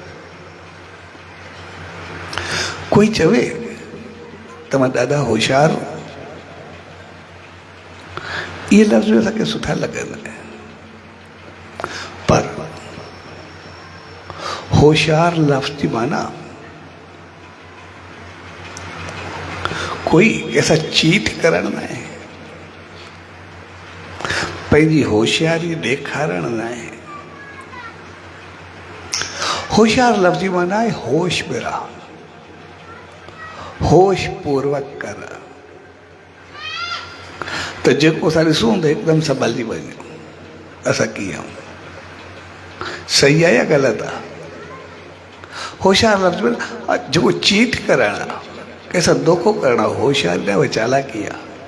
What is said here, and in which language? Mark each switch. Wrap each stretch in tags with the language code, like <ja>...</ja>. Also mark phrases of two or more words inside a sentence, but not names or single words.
<sd>कोई चवे तव्हां ॾाढा होशियारु, इहे लफ़्ज़ असांखे सुठा लॻंदा आहिनि, पर होशियार लफ़्ज़ जी माना कोई ऐसा चीट करण न आहे, पंहिंजी होशियारी ॾेखारण न आहे। होशियार लफ़्ज़ जी माना आहे होश में रह, होश पूर्वक कर। त जेको असां ॾिसूं त हिकदमि संभलिजी वञूं, असां कीअं आहियूं, सही आहे या ग़लति आहे? होशियार लफ़्ज़ में जेको चीट करणु आहे, कंहिंसां धोखो करणु आहे, होशियारी न, उहा चालाकी आहे।</sd>